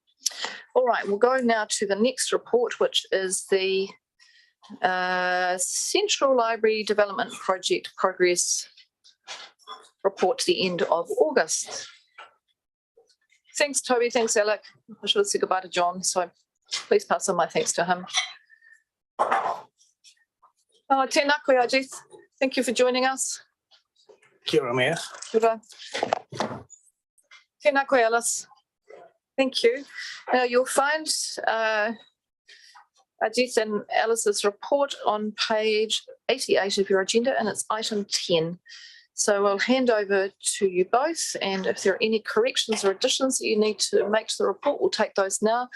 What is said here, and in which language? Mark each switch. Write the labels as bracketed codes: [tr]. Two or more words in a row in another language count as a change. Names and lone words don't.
[en] All right, we'll go now to the next report, which is the Central Library Development Project Progress Report to the end of August. Thanks, Toby. Thanks, Alec. I should have said goodbye to John, so please pass on my thanks to him. [mi] Tēnā koe, Ajith. [en] Thank you for joining us. [mi] Kia ora, Mayor. Kia ora. Tēnā koe, Alice. [en] Thank you. Now you'll find Ajith and Alice's report on page 88 of your agenda, and it's item 10. So I'll hand over to you both, and if there are any corrections or additions that you need to make to the report, we'll take those now.